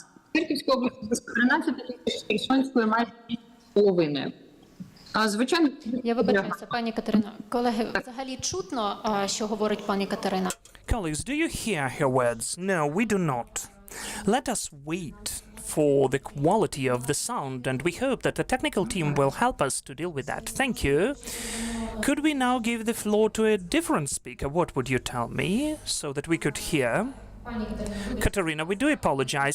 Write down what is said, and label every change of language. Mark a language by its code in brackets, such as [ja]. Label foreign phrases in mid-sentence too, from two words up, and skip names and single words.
[uk] Харківської області близько 13 тисяч, Херсонської майже 2,5. Звичайно, я вибачаюся, пані Катерино. Колеги, взагалі чутно, що говорить пані Катерина? [en] Colleagues, do you hear her words? No, we do not. Let us wait for the quality of the sound, and we hope that the technical team will help us to deal with that. Thank you. Could we now give the floor to a different speaker? What would you tell me, so that we could hear? Katerina, we do apologize.